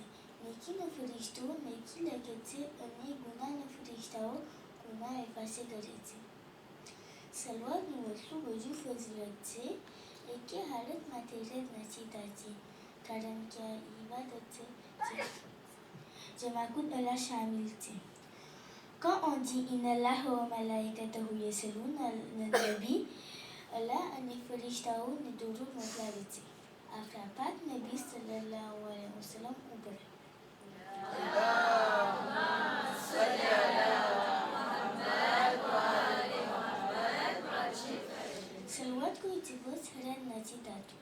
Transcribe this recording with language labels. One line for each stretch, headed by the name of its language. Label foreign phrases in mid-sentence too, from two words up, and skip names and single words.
Gujarati: નેકીનો ફરિશ્તો નેકી લખે છે અને ગુનાહના ફરિશ્તાઓ ગુનાહ પાસે કરે છે. સલવાતનું એટલું બધું ફજીલત છે એકે હાલતમાં રદ નથી થતી, કારણ કે આ ઇબાદત છે જેમાં ખુદ અલ્લાહ શામિલ છે.
French: Quand on dit
Arabic: إن الله وملائكته يصلون على النبي,
Gujarati: Allah અને ફરિશ્તાઓને દુરૂદ મોકલાવે છે આપણા પાક નબી
Arabic: صلى الله عليه وسلم
Gujarati: ઉપર. સલવાત કોઈ દિવસ રદ નથી થતું.